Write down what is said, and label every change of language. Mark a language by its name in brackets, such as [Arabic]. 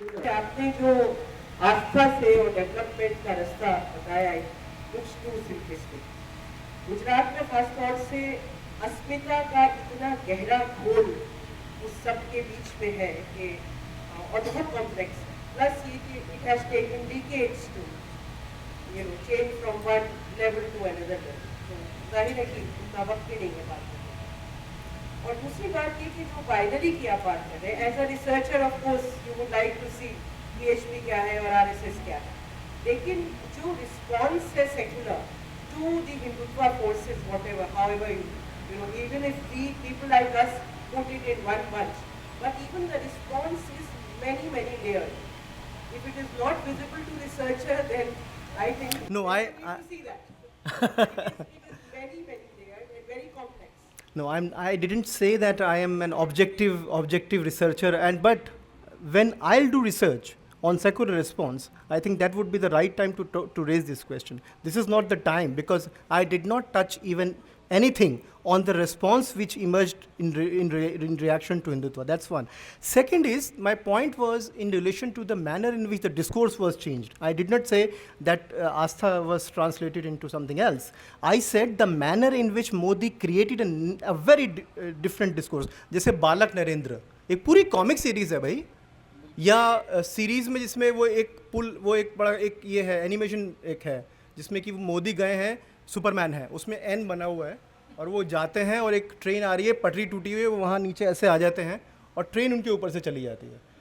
[Hindi] आपने जो आस्था से और डेवलपमेंट का रास्ता बताया, [English] Looks too simplistic. [Hindi] गुजरात में खासतौर से अस्मिता का इतना गहरा घोल उस सब के बीच में है कि और बहुत कॉम्प्लेक्स है। [English] Plus it has taken decades to change from one level to another level. [Hindi] तो जाहिर है कि उतना वक्त ही नहीं है बात करने। और दूसरी बात ये कि जो बाइनरी की आप बात कर रहे हैं, [English] as a researcher of course you would like to see PHP क्या है और RSS क्या है, [Hindi] लेकिन जो रिस्पॉन्स है [English] Secular to the Hindutva forces, whatever, however even if we people like us put it in one bunch, but even the response is many layered. If it is not visible to researcher, then I think No, I see that. It is very layered and very complex. No, I didn't say that I am an objective researcher, but when I'll do research on secular response, I think that would be the right time to raise this question. This is not the time, because I did not touch even anything on the response which emerged in reaction to Hindutva. That's one. Second is, my point was in relation to the manner in which the discourse was changed. I did not say that Astha was translated into something else. I said the manner in which Modi created a very different discourse. [Hindi] जैसे बालक नरेंद्र, एक पूरी comic series है भाई, या series में जिसमें वो एक बड़ा एक ये है एनिमेशन एक है जिसमें कि वो मोदी गए हैं, सुपरमैन है, उसमें एन बना हुआ है और वो जाते हैं और एक ट्रेन आ रही है, पटरी टूटी हुई है, वो वहाँ नीचे ऐसे आ जाते हैं और ट्रेन उनके ऊपर से चली जाती है.